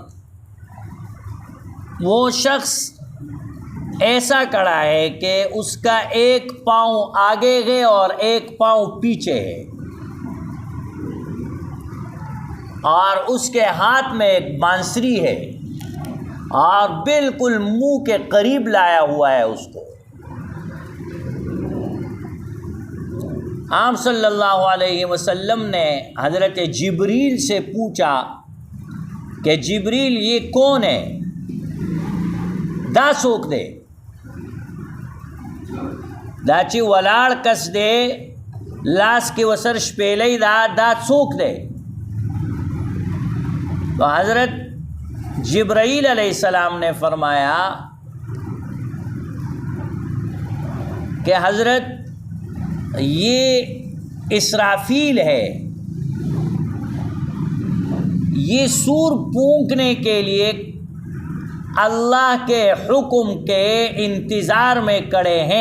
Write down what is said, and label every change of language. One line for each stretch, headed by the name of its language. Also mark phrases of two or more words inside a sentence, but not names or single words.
Urdu: وہ شخص ایسا کھڑا ہے کہ اس کا ایک پاؤں آگے ہے اور ایک پاؤں پیچھے ہے، اور اس کے ہاتھ میں ایک بانسری ہے اور بالکل منہ کے قریب لایا ہوا ہے اس کو۔ آپ
Arabic: صلی اللہ علیہ وسلم
Urdu: نے حضرت جبریل سے پوچھا کہ جبریل یہ کون ہے؟
Pashto: دا سوک دے دا چی ولاړ کس دے لاس کی وسر شپیلی دا سوک دے۔
Urdu: تو حضرت جبرائیل
Arabic: علیہ السلام
Urdu: نے فرمایا کہ حضرت یہ اسرافیل ہے، یہ سور پھونکنے کے لیے اللہ کے حکم کے انتظار میں کھڑے ہیں۔